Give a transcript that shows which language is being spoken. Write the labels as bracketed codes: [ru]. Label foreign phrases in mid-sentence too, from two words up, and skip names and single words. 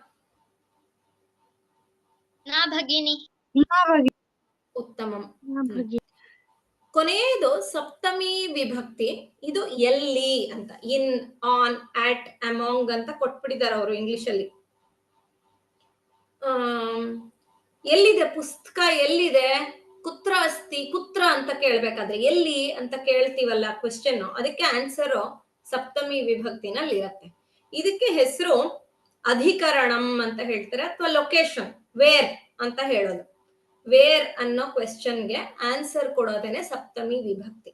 [kn] ಉತ್ತಮ. ಕೊನೆಯದು ಸಪ್ತಮಿ ವಿಭಕ್ತಿ. ಇದು ಎಲ್ಲಿ ಅಂತ, [en] in, on, at, among [kn] ಅಂತ ಕೊಟ್ಬಿಟ್ಟಿದ್ದಾರೆ ಅವರು ಇಂಗ್ಲಿಷ್ ಅಲ್ಲಿ. ಎಲ್ಲಿದೆ ಪುಸ್ತಕ, ಎಲ್ಲಿದೆ, [sa] ಕುತ್ರ ಅಸ್ತಿ, [kn] ಕುತ್ರ ಅಂತ ಕೇಳ್ಬೇಕಾದ್ರೆ ಎಲ್ಲಿ ಅಂತ ಕೇಳ್ತೀವಲ್ಲ ಕ್ವೆಶ್ಚನ್, ಅದಕ್ಕೆ ಆನ್ಸರ್ ಸಪ್ತಮಿ ವಿಭಕ್ತಿನಲ್ಲಿ ಇರತ್ತೆ. ಇದಕ್ಕೆ ಹೆಸರು ಅಧಿಕರಣಂ ಅಂತ ಹೇಳ್ತಾರೆ, ಅಥವಾ [en] location, where [kn] ಅಂತ ಹೇಳೋದು. ವೇರ್ ಅನ್ನೋ ಕ್ವೆಶ್ಚನ್ಗೆ ಆನ್ಸರ್ ಕೊಡೋದೇನೆ ಸಪ್ತಮಿ ವಿಭಕ್ತಿ.